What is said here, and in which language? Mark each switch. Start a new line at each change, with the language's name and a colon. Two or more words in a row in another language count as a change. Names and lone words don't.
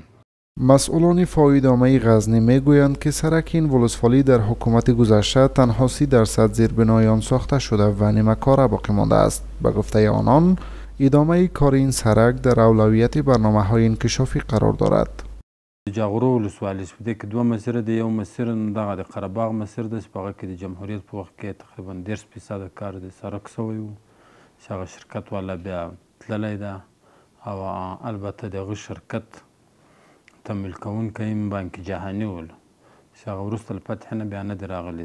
Persian: مسئولان فایدامه غزنی میگویند که سرک این ولسوالی در حکومت گذشته تنها 30% زیربنای آن ساخته شده و نیمه کاره باقی مانده است. به گفته آنان، ادامه کار این سرک در اولویت برنامه‌های انکشافی قرار دارد.
Pashto: جاغور ولسوالی سپیده که دو مسیر دی، یو مسیر دغه د قره‌باغ مسیر د هغه کې د جمهوریت په وخت کې تقریبا 10% کار د سرک شوی و، چې هغه شرکت والا بیا تللی ده او البته دغه شرکت تمویل کوونکی هم بانک جهاني ول، چې هغه وروسته له فتح نه بیا نه دی راغلی.